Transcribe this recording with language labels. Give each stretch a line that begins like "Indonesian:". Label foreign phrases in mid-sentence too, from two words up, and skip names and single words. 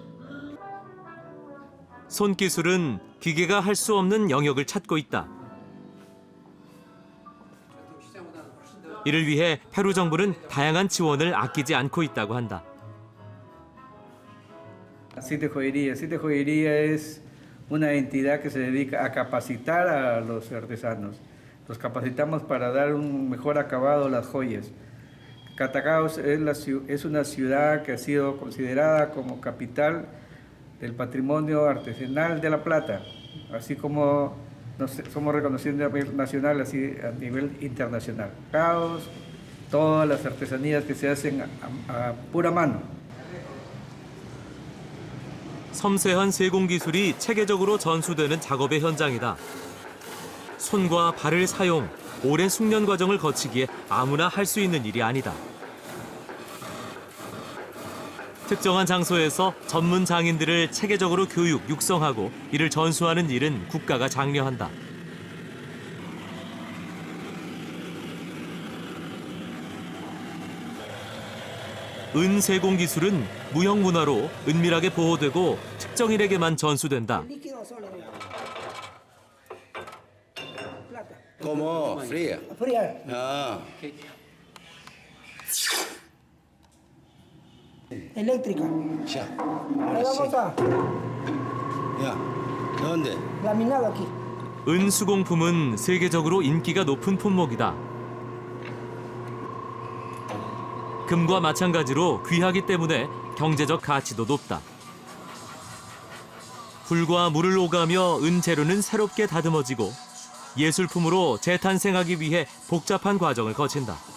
Korean: 손기술은 기계가 할 수 없는 영역을 찾고 있다. 이를 위해 페루 정부는 다양한 지원을 아끼지 않고 있다고 한다.
Spanish: Cite Joyería es una entidad que se dedica a capacitar a los artesanos. Los capacitamos para dar un mejor acabado a las joyas. Catacaos es una ciudad que ha sido considerada como capital del patrimonio artesanal de La Plata, así como somos reconocidos a nivel nacional, así a nivel internacional. Catacaos, todas las artesanías que se hacen a pura mano.
Korean: 섬세한 세공 기술이 체계적으로 전수되는 작업의 현장이다. 손과 발을 사용, 오랜 숙련 과정을 거치기에 아무나 할 수 있는 일이 아니다. 특정한 장소에서 전문 장인들을 체계적으로 교육, 육성하고 이를 전수하는 일은 국가가 장려한다. 은세공 기술은 무형문화로 은밀하게 보호되고 특정인에게만 전수된다.
Spanish: ¿Cómo? Fría. Fría. Ah. Eléctrica. Ya. Ahí vamos a Ya. ¿Dónde? laminado aquí.
Korean: 은수공품은 세계적으로 인기가 높은 품목이다. 금과 마찬가지로 귀하기 때문에 경제적 가치도 높다. 불과 물을 오가며 은재료는 새롭게 다듬어지고 예술품으로 재탄생하기 위해 복잡한 과정을 거친다.